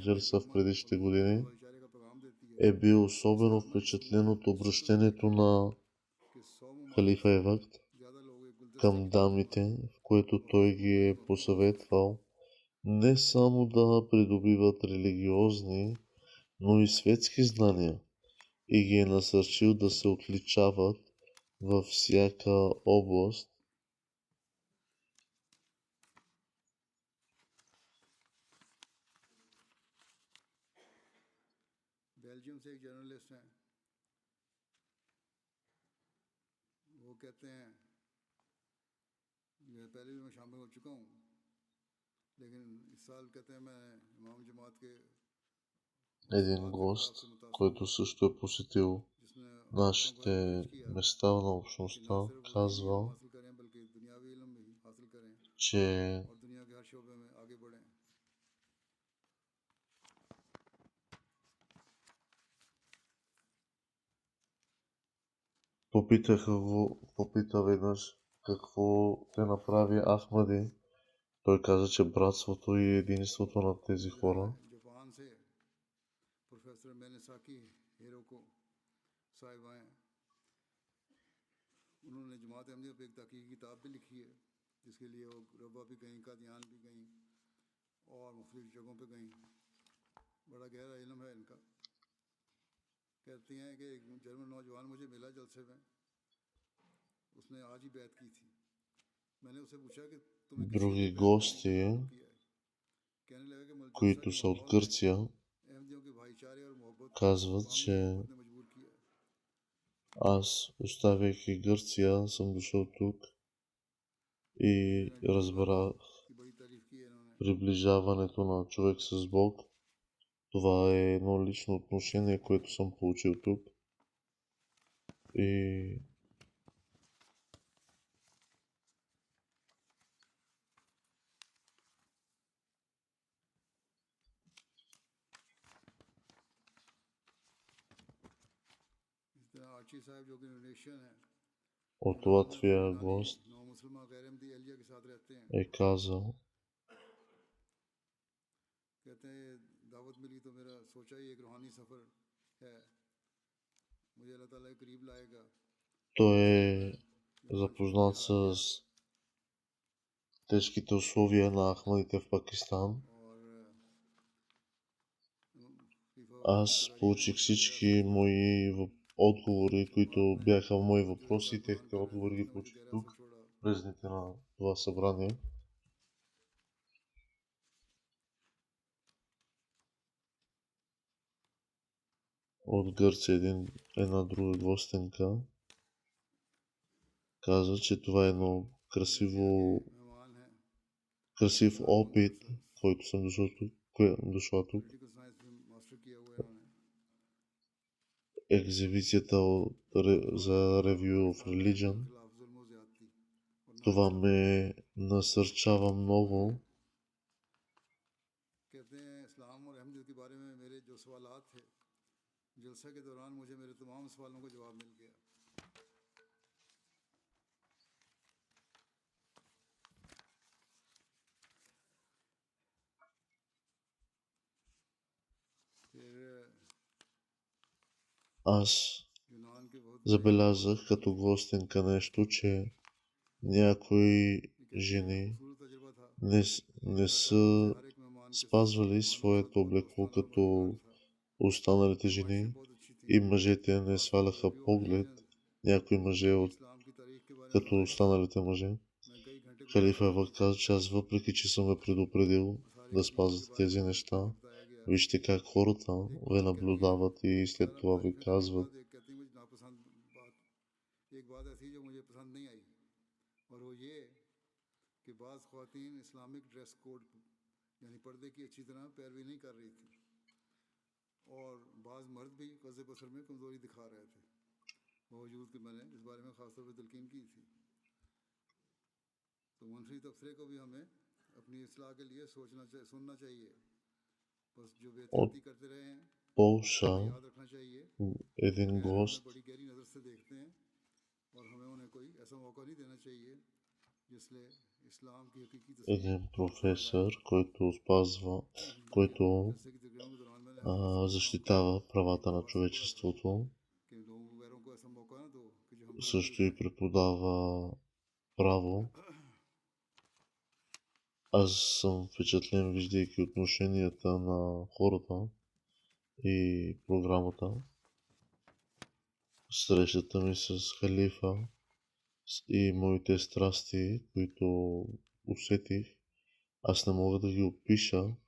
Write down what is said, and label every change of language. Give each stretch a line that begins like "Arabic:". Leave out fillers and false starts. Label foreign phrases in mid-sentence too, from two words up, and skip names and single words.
Bulgarian: Джалса в предишните години, е бил особено впечатлен от обращението на халифа Евакт към дамите, в което той ги е посъветвал не само да придобиват религиозни, но и светски знания и ги е насърчил да се отличават във всяка област.
Urdu: بیلجیئم سے ایک جرنلسٹ ہیں، وہ کہتے ہیں یہ پہلے بھی میں شامل ہو چکا ہوں، لیکن اس سال کہتے ہیں میں امام جماعت کے
Bulgarian: Един гост, който също е посетил
Urdu: جس نے عورتوں کو
Bulgarian: нашите
Urdu: encourage किया
Bulgarian: места на
Urdu: کہ
Bulgarian: общността,
Urdu: نہ صرف وہ دینی علم
Bulgarian: казва,
Urdu: حاصل کریں بلکہ دنیاوی علم بھی حاصل کریں
Bulgarian: че
Urdu: اور دنیا کے ہر شعبے میں آگے بڑھیں.
Bulgarian: попита веднъж какво те направи Ахмади. Той каза, че братството и единството на тези хора.
Urdu: جاپان سے پروفیسر مینیساکی ہیروکو صاحب آئے، انہوں نے جماعت احمدیہ پہ ایک تحقیقی کتاب بھی لکھی ہے، جس کے لیے وہ ربوہ بھی گئی، قادیان بھی گئی اور مختلف جگہوں پہ گئی. بڑا گہرا علم ہے ان کا. کہتی ہیں کہ ایک جرمن نوجوان مجھے ملا جلسے میں، اس نے آج ہی بیعت کی تھی. میں نے اس سے پوچھا کہ تمہیں کس چیز
Bulgarian: Други
Urdu: پہ بیعت کرنے
Bulgarian: гости,
Urdu: کا مجبور کیا ہے۔ کہنے لگا کہ جلسہ
Bulgarian: които
Urdu: کے
Bulgarian: са от
Urdu: ماحول میں
Bulgarian: Гърция,
Urdu: احمدیوں کے بھائی چارے اور محبت
Bulgarian: казват,
Urdu: باہمی
Bulgarian: че
Urdu: محبت نے مجبور کیا ہے.
Bulgarian: аз, оставяйки Гърция, съм дошъл тук и разбрах
Urdu: کی بڑی تعریف کی ہے انہوں نے.
Bulgarian: приближаването на човек с Бог. Това е едно лично отношение, което съм получил тук. И
Urdu: اس طرح آرچی صاحب جو کہ انڈونیشین ہے,
Bulgarian: от
Urdu: گاؤں میں اپنی
Bulgarian: Латвия
Urdu: نانی
Bulgarian: гост
Urdu: نو مسلمان غیر احمدی ایلیا کے ساتھ رہتے ہیں.
Bulgarian: е казал,
Urdu: کہتے ہیں دعوت ملی تو میرا سوچا ہی ایک روحانی سفر ہے، مجھے اللہ تعالیٰ کے قریب لائے گا,
Bulgarian: той
Urdu: اس لیے
Bulgarian: е
Urdu: میں جاپان چھوڑ کے
Bulgarian: запознат
Urdu: یہاں
Bulgarian: с
Urdu: آ گیا.
Bulgarian: тежките условия на Ахмадите в Пакистан.
Urdu: اور فیفا
Bulgarian: Аз
Urdu: کراچی میں
Bulgarian: получих
Urdu: مجھ سے زیادہ
Bulgarian: всички
Urdu: اثر چھوڑا.
Bulgarian: мои отговори,
Urdu: جماعت
Bulgarian: които
Urdu: میں
Bulgarian: бяха мои
Urdu: جو
Bulgarian: въпроси и
Urdu: نوجوان
Bulgarian: техните
Urdu: پڑھ رہے تھے
Bulgarian: отговори ги
Urdu: اس نے مجھے
Bulgarian: получих
Urdu: گہرا اثر
Bulgarian: тук,
Urdu: چھوڑا.
Bulgarian: през дните на това събрание. От Гърция една друга гостенка каза, че това е едно
Urdu: مہمان ہیں,
Bulgarian: красив
Urdu: لاء
Bulgarian: опит,
Urdu: پروفیسر,
Bulgarian: който съм дошла тук.
English: Political Science
Urdu: میں ماسٹر کیا ہوا ہے انہوں نے.
Bulgarian: Екзибицията за Review of Religion.
Urdu: کے خلاف ظلم و زیادتی اور
Bulgarian: Това
Urdu: ناانصافی.
Bulgarian: ме насърчава много.
Urdu: کہتے ہیں اسلام اور احمدیت کے بارے میں میرے جو سوالات تھے، جلسہ کے دوران مجھے میرے تمام سوالوں کا جواب مل گیا. پھر
Bulgarian: Аз
Urdu: یونان کے بہت
Bulgarian: забелязах като гостенка нещо, че някои жени
Urdu: خوبصورت تجربہ تھا.
Bulgarian: не
Urdu: اللہ تعالیٰ مجھے
Bulgarian: са
Urdu: ہر ایک مہمان کے ساتھ
Bulgarian: спазвали
Urdu: مہمانوں کے ساتھ
Bulgarian: своето
Urdu: بہت
Bulgarian: облекло
Urdu: دوستانہ اور مددگار
Bulgarian: като
Urdu: تھا.
Bulgarian: останалите
Urdu: نمائشیں
Bulgarian: жени
Urdu: بہت اچھی تھی.
Bulgarian: и мъжете не сваляха
Urdu: ریویو آف
Bulgarian: поглед,
Urdu: ریلیجن
Bulgarian: някои мъже
Urdu: کی
Bulgarian: от
Urdu: اسلام کی تاریخ کے بارے میں
Bulgarian: като
Urdu: بتائیں.
Bulgarian: останалите мъже.
Urdu: میں کئی گھنٹے گزارتا
Bulgarian: Халифа
Urdu: رہا.
Bulgarian: Евод каза, че аз въпреки, че съм ме предупредил
Urdu: ساری
Bulgarian: да
Urdu: حقیقوں کے
Bulgarian: спазвате
Urdu: بارے میں
Bulgarian: тези неща,
Urdu: مجھے بتایا گیا.
Bulgarian: вижте как хората
Urdu: ایک
Bulgarian: ви
Urdu: بات کہتی ہیں,
Bulgarian: наблюдават и след
Urdu: بہرحال
Bulgarian: това
Urdu: تعریف
Bulgarian: ви
Urdu: کرنے کے
Bulgarian: казват.
Urdu: بعد ایک کہتی ہیں مجھے ناپسند بات، ایک بات ایسی جو مجھے پسند نہیں آئی، اور وہ یہ کہ بعض خواتین
English: Islamic dress code
Urdu: یعنی پردے کی اچھی طرح پیروی نہیں کر رہی تھی، اور بعض مرد بھی قضے بصر میں کمزوری دکھا رہے تھے، باوجود کہ میں نے اس بارے میں خاص طور پر تلقین کی تھی. تو منفی تبصرے کو بھی ہمیں اپنی اصلاح کے لیے سننا چاہیے. بس جو
Bulgarian: От
Urdu: بے احتیاطی کرتے رہے ہیں
Bulgarian: Полша
Urdu: ہمیں یاد رکھنا چاہیے
Bulgarian: един
Urdu: غیر ہمیں
Bulgarian: гост,
Urdu: بڑی گہری نظر سے دیکھتے ہیں، اور ہمیں انہیں کوئی ایسا موقع نہیں دینا چاہیے جس سے اسلام کی حقیقی تصویر
Bulgarian: един
Urdu: نظر آئے.
Bulgarian: професор, който спазва, който
Urdu: جیسے کہ تقریروں کے دوران میں نے ہر وقت کام کیا
Bulgarian: защитава правата
Urdu: اور
Bulgarian: на
Urdu: واسطہ پڑا تھا
Bulgarian: човечеството,
Urdu: کہ لوگوں غیروں کو ایسا موقع نہ دو کہ جو ہم پہ ذلیل
Bulgarian: също и
Urdu: ہیں.
Bulgarian: преподава право. Аз съм впечатлен, виждайки отношенията на хората и програмата. срещата ми с халифа и моите страсти, които усетих, аз не мога да ги опиша.